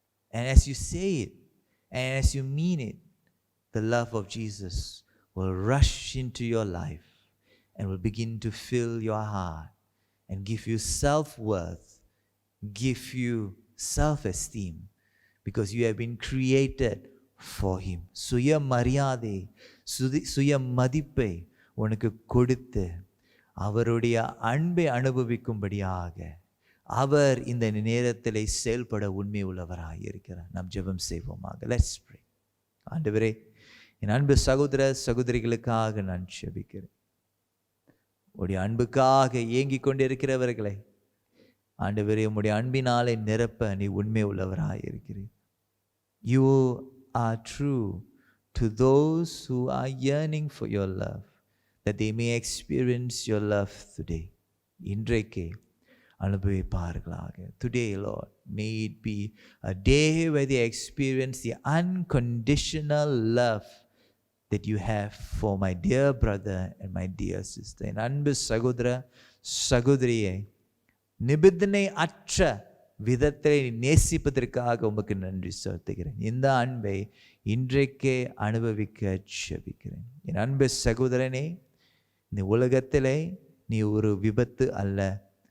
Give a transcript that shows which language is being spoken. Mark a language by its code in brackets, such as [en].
[en] And as you say it, and as you mean it, the love of Jesus will rush into your life and will begin to fill your heart and give you self-worth, give you self-esteem, because you have been created for him. [ta] சுய மரியாதை, சுய மதிப்பை உனக்கு கொடுத்து அவருடைய அன்பை அனுபவிக்கும்படியாக அவர் இந்த நேரத்தில் செயல்பட உண்மை உள்ளவராக இருக்கிறார். நாம் ஜெபம் செய்வோமாக. [en] Let's pray. [ta] ஆண்டவரே, என் அன்பு சகோதர சகோதரிகளுக்காக நான் ஜெபிக்கிறேன். உடைய அன்புக்காக ஏங்கிக் கொண்டிருக்கிறவர்களை ஆண்டவரே உம்முடைய அன்பினாலே நிரப்ப நீ உண்மை உள்ளவராக இருக்கிறீர். [en] You are true to those who are yearning for your love, that they may experience your love today. [ta] இன்றைக்கே அனுபவிப்பார்களாக. [en] Today, Lord, may it be a day where they experience the unconditional love that you have for my dear brother and my dear sister. [ta] என் அன்பு சகோதர சகோதரியை நிபந்தனை அற்ற விதத்தை நேசிப்பதற்காக உமக்கு நன்றி செலுத்துகிறேன். இந்த அன்பை இன்றைக்கே அனுபவிக்க ஜெபிக்கிறேன். என் அன்பு சகோதரனே, இந்த உலகத்திலே நீ ஒரு விபத்து அல்ல.